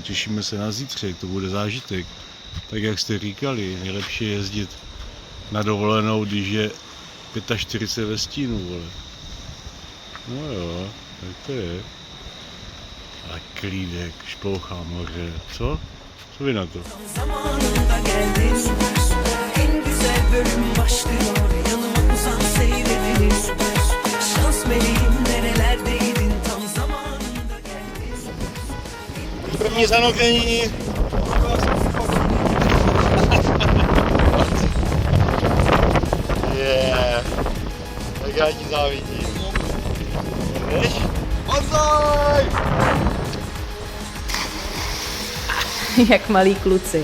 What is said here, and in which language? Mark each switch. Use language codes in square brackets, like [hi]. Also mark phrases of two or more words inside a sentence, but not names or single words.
[cs] Těšíme se na zítřek, to bude zážitek. Tak jak jste říkali, nejlepší je jezdit na dovolenou, když je 45 ve stínu, vole. No jo, tak to je. A klídek, šplouchá moře, co? Co vy na to? [tr] Zamanında geldi süper süper. En güzel bölüm başlıyor. Yanıma uzan seyredin süper süper. Şans meleğim nerelerdeydin tam zamanında geldi. [cs] První zanokení. Yeah. Tak já ti závidím. Jdeš? Mazaj! Jak malí kluci.